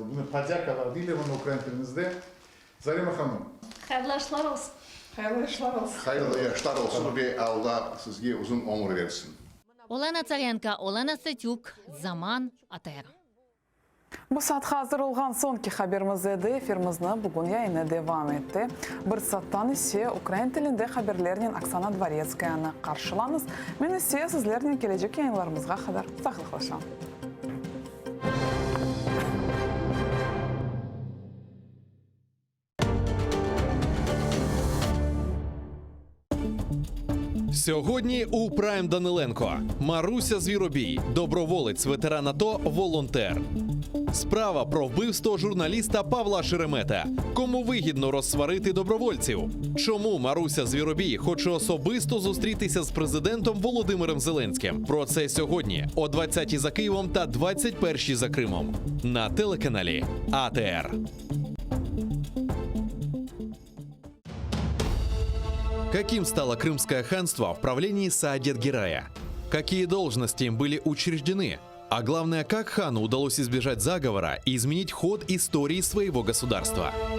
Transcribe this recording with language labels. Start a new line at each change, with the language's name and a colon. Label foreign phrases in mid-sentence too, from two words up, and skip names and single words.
Crimean Tatar: Buna padyakalar değil, buna Ukrayna tilimizde. Zarema Hanım. Hayırlı işler olsun. Hayırlı işler olsun. Hayırlı işler olsun ve Allah sizge uzun ömür versin. Olena Tsarenko, Olena Satyuk, Zaman, ATR. Bu saat hazır olğan sonki haberimiz edi. Efirimizni bugun yayını devam etdi. Bir saatdan ise Ukrayna tilinde haberlerinin Oksana Dvoretskya'nı karşılanız. Men ise sizlerden gelecek yayınlarımızga kadar sağlıklaşam.
Ukrainian: Сьогодні у Прайм Даниленко. Маруся Звіробій, доброволець, ветеран АТО, волонтер. Справа про вбивство журналіста Павла Шеремета. Кому вигідно розсварити добровольців? Чому Маруся Звіробій хоче особисто зустрітися з президентом Володимиром Зеленським? Про це сьогодні о 20-й за Києвом та 21-й за Кримом. На телеканалі АТР.
Russian: Каким стало Крымское ханство в правлении Саадет-Герая? Какие должности им были учреждены? А главное, как хану удалось избежать заговора и изменить ход истории своего государства?